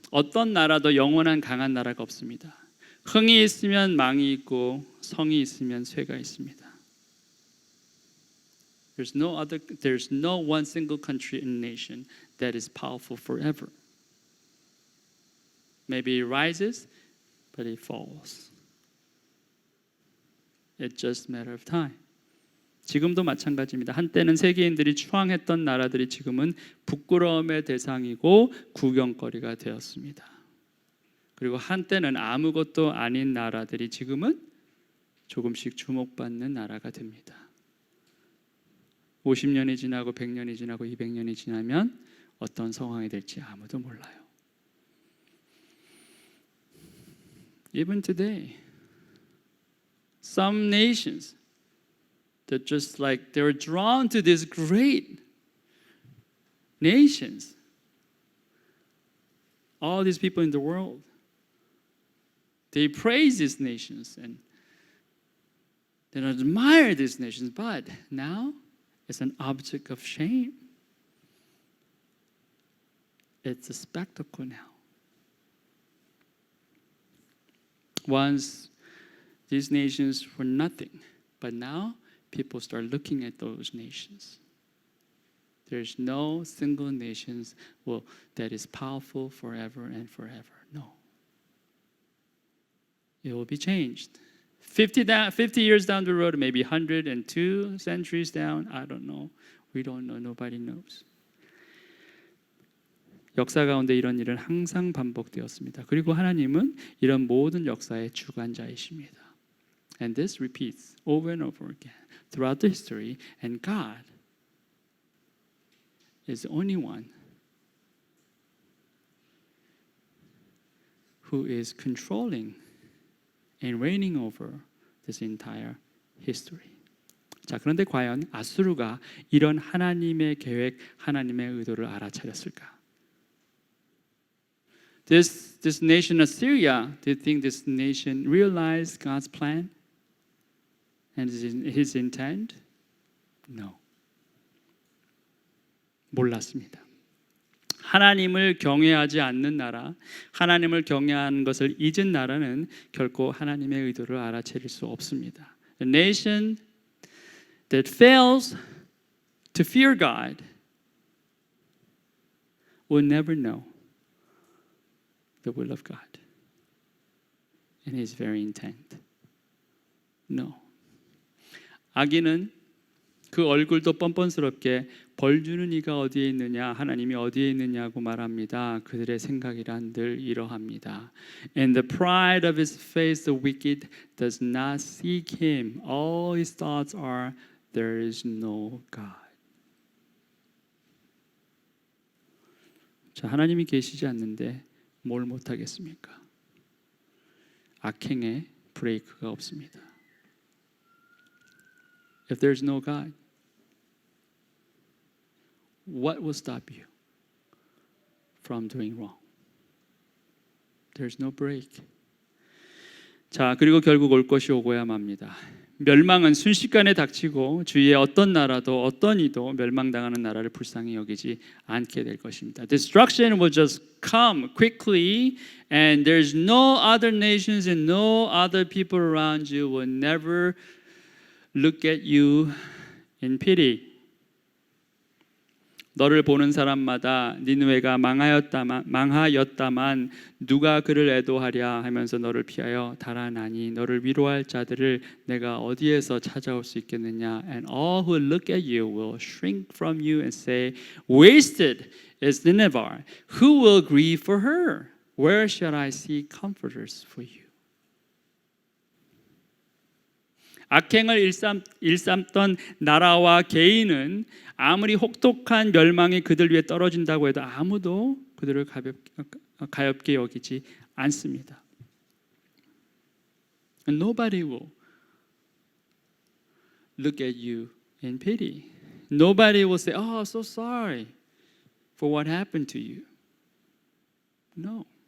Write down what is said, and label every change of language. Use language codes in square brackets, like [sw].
[ko] 어떤 나라도 영원한 강한 나라가 없습니다. 흥이 있으면 망이 있고 성이 있으면 쇠가 있습니다. [en] There's no one single country and nation that is powerful forever. Maybe it rises, but it falls. It's just a matter of time. [ko] 지금도 마찬가지입니다. 한때는 세계인들이 추앙했던 나라들이 지금은 부끄러움의 대상이고 구경거리가 되었습니다. 그리고 한때는 아무것도 아닌 나라들이 지금은 조금씩 주목받는 나라가 됩니다. 50년이 지나고 100년이 지나고 200년이 지나면 어떤 상황이 될지 아무도 몰라요. [en] Even today, some nations that just like they were drawn to these great nations. All these people in the world, they praise these nations and they admire these nations, but now it's an object of shame. It's a spectacle now. Once these nations were nothing, but now people start looking at those nations. There's no single nation that is powerful forever and forever. No. It will be changed. 50 years down the road, maybe 102 centuries down, I don't know. We don't know. Nobody knows. [ko] 역사 가운데 이런 일은 항상 반복되었습니다. 그리고 하나님은 이런 모든 역사의 주관자이십니다. [en] And this repeats over and over again throughout the history. And God is the only one who is controlling and reigning over this entire history. [ko] 자, 그런데 과연 아수르가 이런 하나님의 계획, 하나님의 의도를 알아차렸을까? [en] This nation Assyria, do you think this nation realized God's plan and His intent? No. [ko] 몰랐습니다. 하나님을 경외하지 않는 나라, 하나님을 경외하는 것을 잊은 나라는 결코 하나님의 의도를 알아차릴 수 없습니다. [en] A nation that fails to fear God will never know the will of God and His very intent. No. [ko] 악인은 그 얼굴도 뻔뻔스럽게 벌 주는 이가 어디에 있느냐, 하나님이 어디에 있느냐고 말합니다. 그들의 생각이란 늘 이러합니다. [en] And the pride of his face, the wicked, does not seek him. All his thoughts are, there is no God. [ko] 자, 하나님이 계시지 않는데 뭘 못하겠습니까? 악행에 브레이크가 없습니다. [en] If there's no God, what will stop you from doing wrong? There's no break. [ko] 자, 그리고 결국 올 것이 오고야 맙니다. 멸망은 순식간에 닥치고 주위의 어떤 나라도 어떤 이도 멸망당하는 나라를 불쌍히 여기지 않게 될 것입니다. [en] Destruction will just come quickly, and there's no other nations and no other people around you will never look at you in pity. [ko] 너를 보는 사람마다 니느웨가 망하였다만 누가 그를 애도하랴 하면서 너를 피하여 달아나니 너를 위로할 자들을 내가 어디에서 찾아올 수 있겠느냐. [en] And all who look at you will shrink from you and say, Wasted is Nineveh. Who will grieve for her? Where shall I see comforters for you? [ko] 악행을 일삼던 나라와 개인은 아무리 혹독한 멸망이 그들 위에 떨어진다고 해도 아무도 그들을 가볍게 여기지 않습니다. [en] And nobody will look at you in pity. Nobody will say, "Oh, so sorry for what happened to you." No.